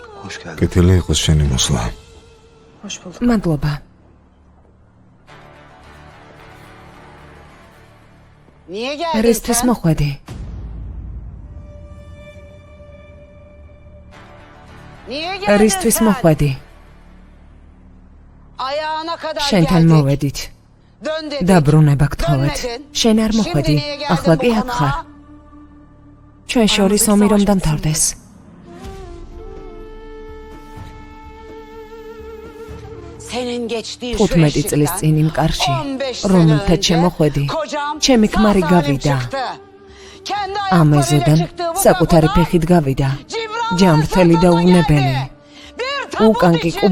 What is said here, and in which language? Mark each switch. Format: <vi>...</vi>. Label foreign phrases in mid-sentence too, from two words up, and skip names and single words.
<ka>კეთილი იყოს შენი მოსვლა.</ka> <tr>Hoş bulduk.</tr> <ka>მადლობა.</ka> <tr>Niye geldin</tr> <ka>რისთვის</ka> <tr>sen?</tr> <ka>მოხვედი?</ka> <tr>Niye geldin</tr> <ka>რისთვის</ka> <tr>sen?</tr> <ka>მოხვედი?</ka> <tr>Ayağına kadar</tr> <ka>შენთან</ka> <tr>geldik.</tr> <ka>მოვედით.</ka> <tr>Dön dedik.</tr> <ka>დაბრუნება გთხოვეთ.</ka> <tr>Dönmedin.</tr> <ka>შენ არ</ka> <tr>Şimdi</tr> <ka>მოხვედი.</ka> <tr>niye geldin</tr> <ka>ახლა</ka> <tr>bu</tr> <ka>კი აქ ხარ.</ka> <tr>konağa?</tr> <ka>ჩვენ შორის ომი რომ დამთავრდეს.</ka> <tr>Senin geçtiğin şu</tr> <ka>15 წლის</ka> <tr>eşikten</tr> <ka>წინ იმ კარში,</ka> <tr>15 sene</tr> <ka>რომელთაც</ka> <tr>önce</tr> <ka>შემოხვედი,</ka> <tr>kocam</tr> <ka>ჩემი</ka> <tr>sağ</tr> <ka>ქმარი</ka> <tr>salim</tr> <ka>გავიდა.</ka> <tr>çıktı. Kendi</tr> <ka>ამ</ka> <tr>ayaklarıyla</tr> <ka>ეზოდან</ka> <tr>çıktığı bu</tr> <ka>საკუთარი</ka> <tr>kapıdan</tr> <ka>ფეხით გავიდა.</ka> <tr>Cibranlar</tr> <ka>ჯანმრთელი და</ka> <tr>sırtında</tr> <ka>უნებელი.</ka> <tr>geldi. Bir tabut</tr> <ka>უკან კი</ka> <tr>içinde.</tr>